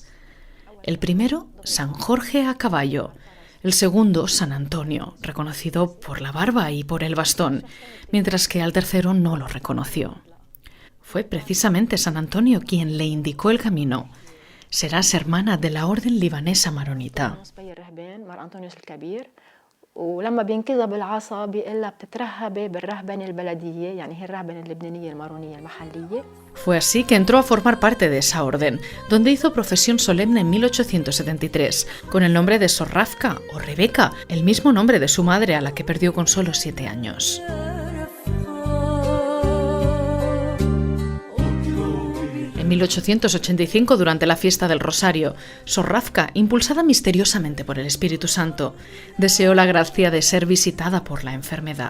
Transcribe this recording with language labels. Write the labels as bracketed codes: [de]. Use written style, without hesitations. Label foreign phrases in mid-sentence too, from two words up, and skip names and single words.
[es] El primero, San Jorge a caballo. El segundo, San Antonio, reconocido por la barba y por el bastón, mientras que al tercero no lo reconoció. Fue precisamente San Antonio quien le indicó el camino. Serás hermana de la orden libanesa maronita. [ar] ولما بينكذا بالعصا بيقول لها بتترهبي بالرهبنه البلديه يعني هي الرهبنه اللبنانيه المارونيه المحليه. [es] Fue así que entró a formar parte de esa orden, donde hizo profesión solemne en 1873 con el nombre de Sor Rafka o Rebeca, el mismo nombre de su madre a la que perdió con solo 7 años. En En 1885, durante la fiesta del Rosario, Sor Rafka, impulsada misteriosamente por el Espíritu Santo, deseó la gracia de ser visitada por la enfermedad.